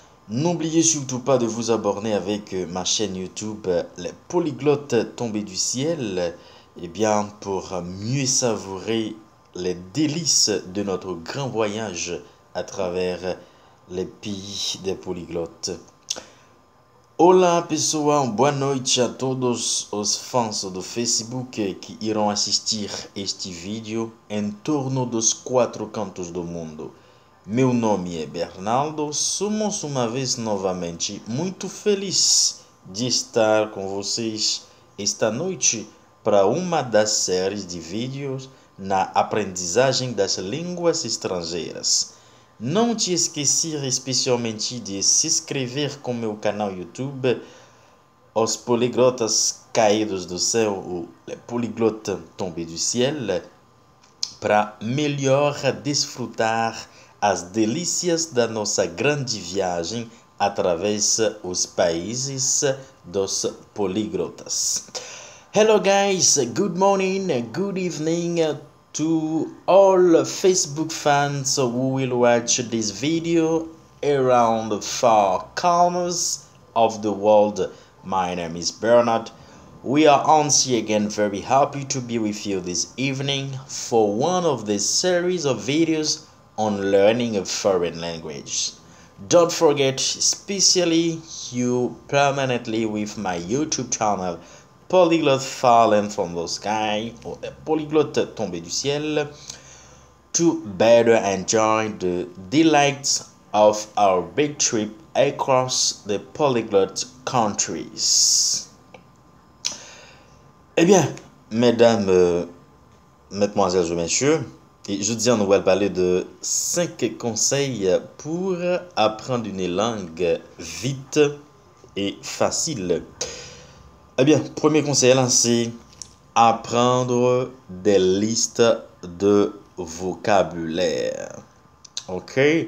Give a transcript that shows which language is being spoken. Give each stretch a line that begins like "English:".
French: N'oubliez surtout pas de vous abonner avec ma chaîne YouTube Les Polyglottes tombés du ciel, pour mieux savourer les délices de notre grand voyage à travers les pays des polyglottes.
Portuguese: Olá pessoal, boa noite a todos os fãs do Facebook que irão assistir este vídeo em torno dos quatro cantos do mundo. Meu nome é Bernardo, somos uma vez novamente muito feliz de estar com vocês esta noite para uma das séries de vídeos na aprendizagem das línguas estrangeiras. Não te esquecer especialmente de se inscrever com meu canal YouTube, Os Poliglotas Caídos do Céu, ou Les Polyglottes Tombés du Ciel, para melhor desfrutar as delícias da nossa grande viagem através os países dos políglotas.
English: Hello guys, good morning, good evening to all Facebook fans who will watch this video around the far corners of the world. My name is Bernard. We are once again very happy to be with you this evening for one of the series of videos on learning a foreign language. Don't forget, especially you permanently with my YouTube channel Polyglot Fallen from the Sky, or Polyglotte Tombé du Ciel, to better enjoy the delights of our big trip across the polyglot countries.
French: Eh bien, mesdames, mesdemoiselles et messieurs, et je dis on va parler de 5 conseils pour apprendre une langue vite et facile. Eh bien, premier conseil là, c'est apprendre des listes de vocabulaire. Ok?